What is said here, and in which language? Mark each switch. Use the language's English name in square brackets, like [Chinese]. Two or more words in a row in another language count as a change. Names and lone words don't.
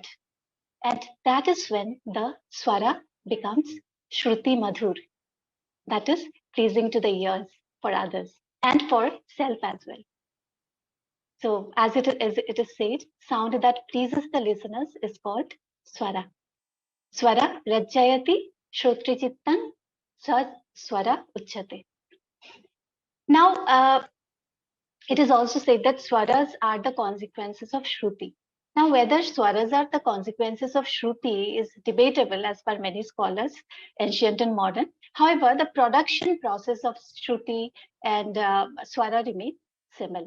[English] And that is when the swara becomes [Sanskrit] Shruti Madhur. [English] That is pleasing to the ears for others and for self as well. So as it is said, sound that pleases the listeners is called swara. [Sanskrit] Swara rajayati shrotrichittan sa swara uchyate. [English] Now, it is also said that swaras are the consequences of shruti. Now, whether swaras are the consequences of shruti is debatable as per many scholars, ancient and modern. However, the production process of shruti and swara remain similar.